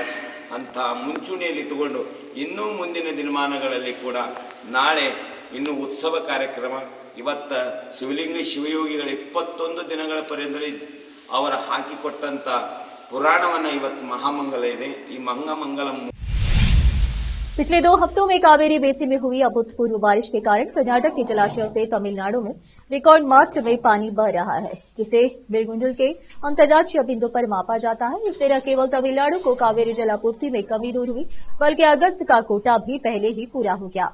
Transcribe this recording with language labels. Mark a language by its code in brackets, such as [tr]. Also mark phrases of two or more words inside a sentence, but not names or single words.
[kn] ಅಂತಹ ಮುಂಚೂಣಿಯಲ್ಲಿ ಇಟ್ಟುಕೊಂಡು ಇನ್ನೂ ಮುಂದಿನ ದಿನಮಾನಗಳಲ್ಲಿ ಕೂಡ ನಾಳೆ ಇನ್ನೂ ಉತ್ಸವ ಕಾರ್ಯಕ್ರಮ, ಇವತ್ತ ಶಿವಲಿಂಗ ಶಿವಯೋಗಿಗಳ 21 ದಿನಗಳ ಪರ್ಯಂತ ಅವರ ಹಾಕಿಕೊಟ್ಟಂಥ ಪುರಾಣವನ್ನು ಇವತ್ತು ಮಹಾಮಂಗಲ ಇದೆ. ಈ ಮಹಾಮಂಗಲ [hi] पिछले 2 हफ्तों में कावेरी बेसिन में हुई अभूतपूर्व बारिश के कारण कर्नाटक के जलाशयों से तमिलनाडु में रिकॉर्ड मात्रा में पानी बह रहा है, जिसे बेलगुंडल के अंतर्राज्यीय बिंदु पर मापा जाता है. इससे न केवल तमिलनाडु को कावेरी जलापूर्ति में कमी दूर हुई, बल्कि अगस्त का कोटा भी पहले ही पूरा हो गया.